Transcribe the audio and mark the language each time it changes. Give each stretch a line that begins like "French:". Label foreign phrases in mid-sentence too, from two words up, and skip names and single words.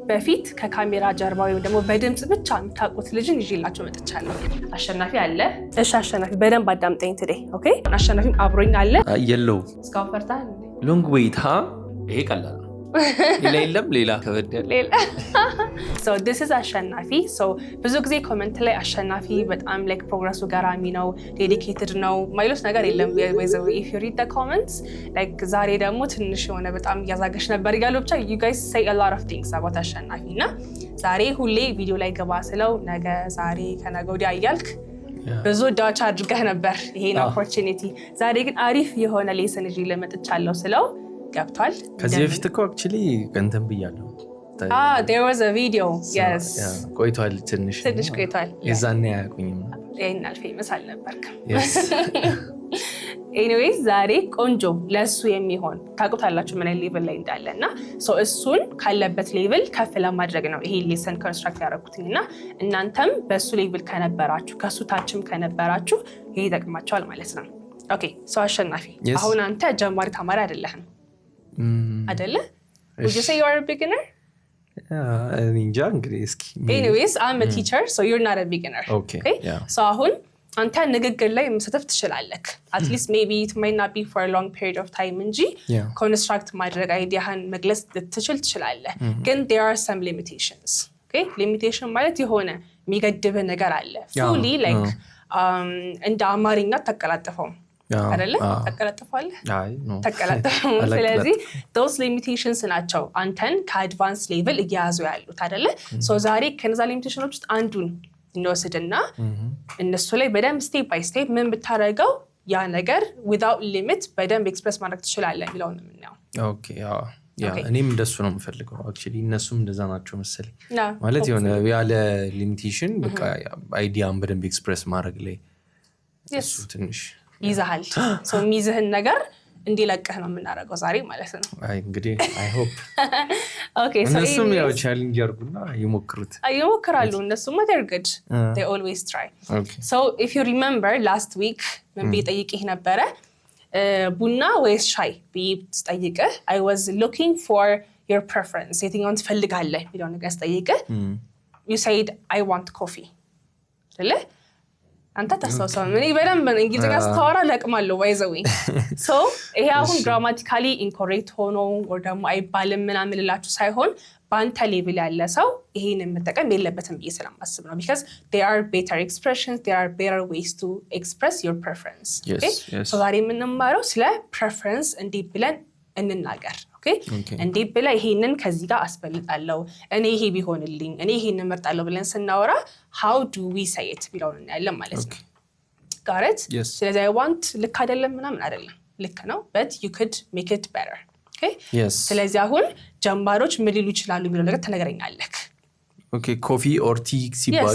Amharic: በፊት ከካሜራ ጀርባ ወይም ደግሞ በድምጽ ብቻ የምታውቁት ልጅን ይዤላችሁ መጥቻለሁ። አሸናፊ አለ። እሺ አሸናፊ በደንብ አዳምጠኝ
English: today okay።
Amharic: አሸናፊም አብሮኝ አለ። የለው እስካሁን ፈርታል።
English: long wait
Amharic: ይሄ ቀላል ነው። ሌላ የለም ሌላ ከበደል ሌላ
English: so this is
Amharic: አሸናፊ so ብዙ ጊዜ ኮሜንት ላይ አሸናፊ በጣም like ፕሮግረሱ ገራሚ ነው ዴዲኬትድ ነው ማይሉስ ነገር የለም
English: if you read the comments like
Amharic: ዛሬ ደግሞ ትንሽ የሆነ በጣም ያዛገሽ ነበር ይላሉ ብቻ
English: you guys say a lot of things about
Amharic: አሸናፊ እና ዛሬ ሁሌ ቪዲዮ ላይ ገባ ስለው ነገ ዛሬ ከነገ ወዲያ እያልክ ብዙ ዳች አድርገህ ነበር ይሄን opportunity ዛሬ ግን አሪፍ የሆነ ሌሰን ይዤ ለመጥቻለሁ ስለው ገብቷል። ከዚህ በፊት እኮ actually እንትን ብያለሁ።
English: there was a video yes
Amharic: ቆይቷል ትንሽ ቆይቷል የዛኔ አያውቁኝም ይሄን ፌመስ አልነበርክም
English: yes anyways
Amharic: ዛሬ ቆንጆ ለሱ የሚሆን ታውቁታላችሁ ምን ሌቭል ላይ እንዳለና so እሱን ካለበት ሌቭል ከፍ ለማድረግ ነው ይሄ
English: lesson construct
Amharic: ያደረኩትና እናንተም በሱ ሌቭል ከነበራችሁ ከሱ ታችም ከነበራችሁ ይሄ ይጠቅማችኋል ማለት ነው
English: okay so
Amharic: አሸናፊ አሁን አንተ ጀማሪ ተማሪ አይደለህም አይደለ
English: would you say you are a beginner
Amharic: ninja እንግዲህ እስኪ
English: anyways I'm a teacher so you're not a beginner okay yeah. so
Amharic: አሁን አንተ ንግግር ላይ መሳተፍ ትችላለህ
English: at least maybe it might not be for a long period of time
Amharic: እንጂ ኮንስትራክት ማድረግ አይዲያህን መግለጽ ትችላለህ ግን
English: there are some limitations okay limitation
Amharic: ማለት የሆነ የሚገድብ ነገር አለ
English: fully like
Amharic: እንደ አማርኛ ተቀላጥፈው አይደለ ተቀላጥፋለህ
English: I know
Amharic: ተቀላጥፈው ስለዚህ
English: those limitations
Amharic: ናቸው አንተን ከአድቫንስ ሌቭል እያያዙ ያሉት አይደለ so ዛሬ ከነዛ ሊሚቴሽኖች ውስጥ አንዱን እንወስድና እነሱ ላይ በደንብ
English: step by step
Amharic: ምን ብታረጋው ያ ነገር
English: without limit
Amharic: በደንብ ኤክስፕረስ ማድረግ ትችላለህ የሚለውን ነው የምናየው ኦኬ ያ እኔም እንደሱ ነው የምፈልገው actually እነሱም እንደዛ ናቸው መሰለኝ ማለት የሆነ ያለ ሊሚቴሽን በቃ አይዲያን በደንብ ኤክስፕረስ ማድረግ ላይ እሱ ትንሽ ይዛሃል so ሚዝህን ነገር እንዲለቀህ ነው የምናደርገው ዛሬ ማለት ነው አይ እንግዲህ
English: I hope okay so
Amharic: እነሱም ያው ቻሌንጅ አድርጉና ይሞክራሉ እነሱም
English: they're good they always try okay so if you remember last week
Amharic: ምን ጠይቄህ ነበረ ቡና ወይስ ሻይ ጠይቄህ
English: I was looking for your
Amharic: preference የትኛውን ትፈልጋለህ የሚለው ነገር ጠይቄህ
English: you said I want coffee
Amharic: አይደለ አንተ ተሳሳው ምን በደንብ እንግሊዝኛ ስታወራ ለቅማለሁ ባይዘው so ይሄ አሁን
English: grammatically incorrect
Amharic: ሆኖ or ደግሞ አይባልም ምናምን ልላችሁ ሳይሆን በአንተ ሌቭል ያለ ሰው ይሄንን መጠቀም የለበትም ብዬ ስለማስብ ነው
English: because there are better expressions there are better ways to express your preference okay
Amharic: so ዛሬ የምንማረው ስለ preference እንዲህ ብለን እንናገር okay እንዲህ ብለ ይሄንን ከዚህ ጋር አስበልጣለሁ እኔ ይሄ ቢሆንልኝ እኔ ይሄንን መርጣለሁ ብለን ስናወራ
English: how do we say it
Amharic: ቢለውን እናያለን ማለት ነው
English: got it
Amharic: ስለዚህ
English: I want
Amharic: ልክ አይደለም ምናምን አይደለም ልክ ነው
English: but you could make it better okay yes
Amharic: ስለዚህ አሁን ጀማሪዎች ምን ሊሉ ይችላሉ የሚለው ነገር ተነግረኛለህ
English: okay coffee or tea ሲባሉ